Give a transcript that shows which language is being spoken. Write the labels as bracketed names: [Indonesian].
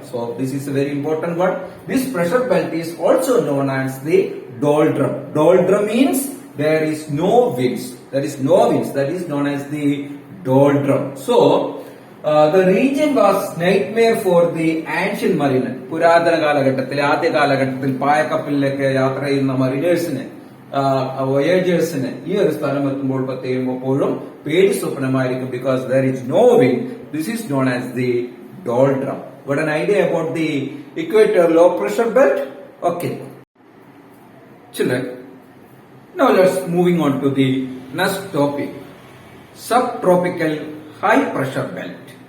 [English] So this is a very important one. This pressure belt is also known as the doldrum. Doldrum means there is no winds. There is no winds. That is known as the doldrum. So the region was nightmare for the ancient mariner. [Malayalam] പുരാതന കാലഘട്ടത്തിൽ ആദ്യ കാലഘട്ടത്തിൽ പായക്കപ്പലിലൊക്കെ യാത്ര ചെയ്യുന്ന മറീനേഴ്സിന് വോയേജേഴ്സിന് ഈ ഒരു സ്ഥലം എത്തുമ്പോൾ എപ്പോഴും പേടി സ്വപ്നമായിരിക്കും [English] because there is no wind. This is known as the doldrum. Got an idea about the equator low pressure belt? Okay. Children, now let's moving on to the next topic, subtropical high pressure belt.